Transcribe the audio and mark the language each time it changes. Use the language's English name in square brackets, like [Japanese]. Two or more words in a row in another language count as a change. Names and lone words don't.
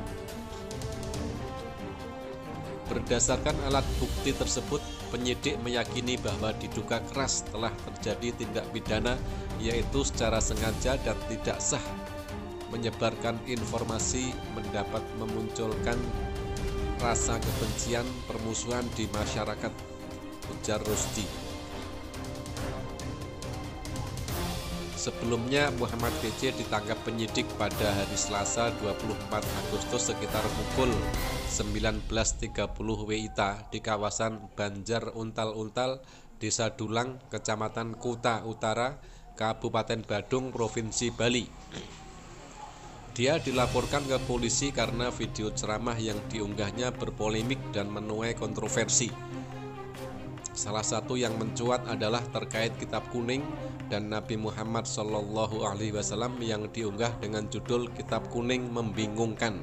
[Indonesian] Berdasarkan alat bukti tersebut, penyidik meyakini bahwa diduga keras telah terjadi tindak pidana yaitu secara sengaja dan tidak sah menyebarkan informasi mendapat memunculkan rasa kebencian permusuhan di masyarakat, ujar Rusdi. Sebelumnya Muhammad Kc ditangkap penyidik pada hari Selasa 24 Agustus sekitar pukul 19.30 WIT di kawasan Banjar Untal-Untal, Desa Dulang, Kecamatan Kuta Utara, Kabupaten Badung, Provinsi Bali. Dia dilaporkan ke polisi karena video ceramah yang diunggahnya berpolemik dan menuai kontroversi. Salah satu yang mencuat adalah terkait kitab kuning dan Nabi Muhammad SAW yang diunggah dengan judul Kitab Kuning Membingungkan.